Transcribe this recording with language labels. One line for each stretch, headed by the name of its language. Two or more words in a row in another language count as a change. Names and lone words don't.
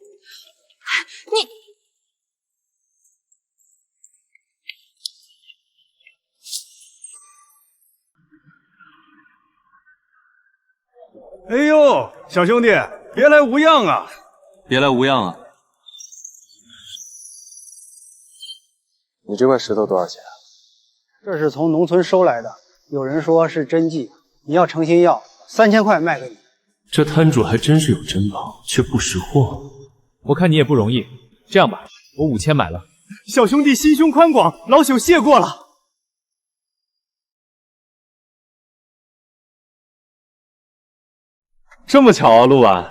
Chinese: 哎呦，小兄弟，别来无恙啊！别来无恙啊！你这块石头多少钱？这是从农村收来的，有人说是真迹，你要诚心要，3000 塊賣給你。這攤主還真是有珍寶，卻不識貨。我看你也不容易，這樣吧，我5000買了。小兄弟心胸寬廣，老朽謝過了。這麼巧啊，陸婉。